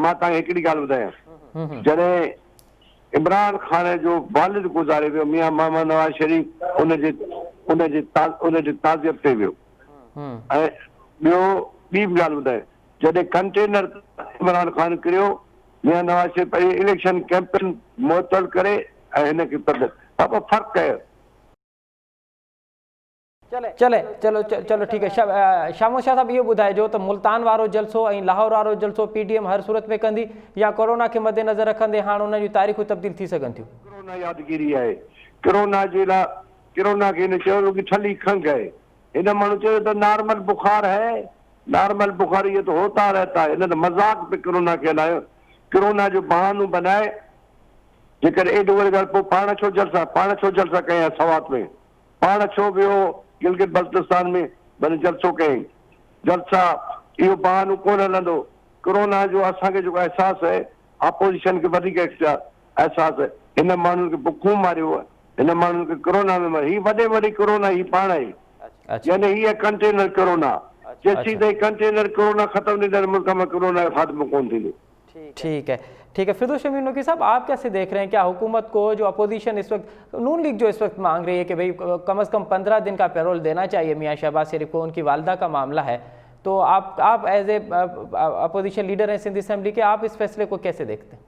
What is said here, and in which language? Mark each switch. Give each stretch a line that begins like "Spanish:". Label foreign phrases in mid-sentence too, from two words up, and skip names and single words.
Sindhi: मां तव्हांखे हिकिड़ी ॻाल्हि ॿुधायां, जॾहिं इमरान खान जो वालिद गुज़ारे वियो, मियां मोहम्मद नवाज़ शरीफ़ उनजे ताज़ियत ते वियो। ऐं ॿियो ॿी बि ॻाल्हि ॿुधायां, जॾहिं कंटेनर इमरान खान किरियो, मियां नवाज़ शरीफ़ इलेक्शन कैंपेन मुअतल करे ऐं हिनखे बाबा फ़र्क़ु आहे।
Urdu: چلو ٹھیک ہے.
Sindhi: शामो शाह साहब, इहो ॿुधाइजो त मुल्तान वारो जलसो ऐं लाहौर वारो जलसो PDM हर सूरत में कंदी या कोरोना खे मद्देनज़र रखंदे हाणे उन जूं तारीख़ूं तब्दील थी सघनि थियूं? कोरोना यादगिरी आहे। कोरोना जे लाइ कोरोना खे हिन चयो कि ठली खंघ है, हिन माण्हू चयो त नॉर्मल बुखार है,
Urdu: نارمل بخار یہ تو ہوتا رہتا ہے.
Sindhi: हिन त मज़ाक पे कोरोना खे हलायो, कोरोना जो बहानो बनाए। जेकर एॾो वरी ॻाल्हि पोइ पाण छो जलसा कयां सवात में, पाण छो वियो गिलगित बल्तिस्तान में भले जलसो कयईं, जलसा इहो बहानो कोन हलंदो। कोरोना जो असांखे जेको एहसासु आहे, अपोजिशन खे वधीक एहसासु आहे। हिन माण्हुनि खे बुखूं मारियो आहे, हिन माण्हुनि खे कोरोना में मारियो। ही वॾी कोरोना ही पाण आहे, यानी हीअ कंटेनर कोरोना। जेसीं ताईं कंटेनर कोरोना ख़त्म थींदो मुल्क में कोरोना जो ख़ात्मो कोन थींदो।
Urdu: ٹھیک ہے. فردوس شمیم نوکی صاحب، آپ کیسے دیکھ رہے ہیں، کیا حکومت کو جو اپوزیشن اس وقت نون لیگ جو اس وقت مانگ رہی ہے کہ بھائی کم سے کم 15 دن کا پیرول دینا چاہیے میاں شہباز شریف کو، ان کی والدہ کا معاملہ ہے، تو آپ
English: as a opposition leader
Urdu: ہیں سندھ اسمبلی کے، آپ اس فیصلے کو کیسے دیکھتے ہیں?